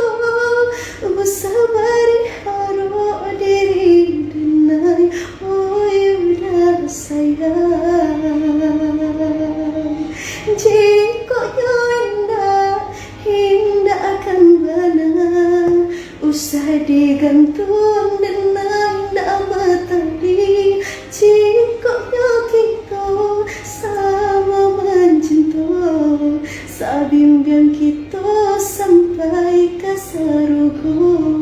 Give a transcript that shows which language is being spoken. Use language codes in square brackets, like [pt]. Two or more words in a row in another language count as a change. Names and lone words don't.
[min] Usah beri harap diri denai, oi udah sayang. [id] Jika indah akan bana, usah digantung dengan nama tadi. [min] Jika kita sama mencinta, sabimbiang kita sampai ke sarugo.